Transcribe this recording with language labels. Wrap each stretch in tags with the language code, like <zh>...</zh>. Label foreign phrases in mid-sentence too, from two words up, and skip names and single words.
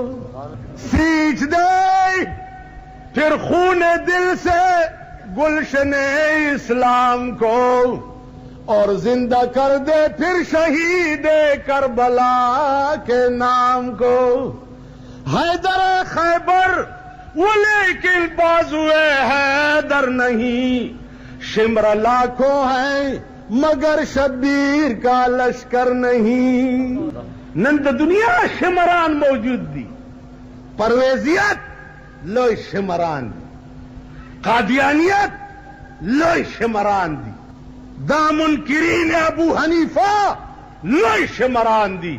<ur>سیچ دے پھر خون دل سے گلشن اسلام کو، اور زندہ کر دے پھر شہید کربلا کے نام کو. حیدر خیبر وہ لیکن بازوئے حیدر نہیں، شمر لاکھوں ہیں مگر شبیر کا لشکر نہیں.</ur> <ps>نن د دنیا شمران موجود دی، پرویزیت لوی شمران دی، قادیانیت لوی شمران دی، دا منکرین ابو حنیفہ لوی شمران دی.</ps>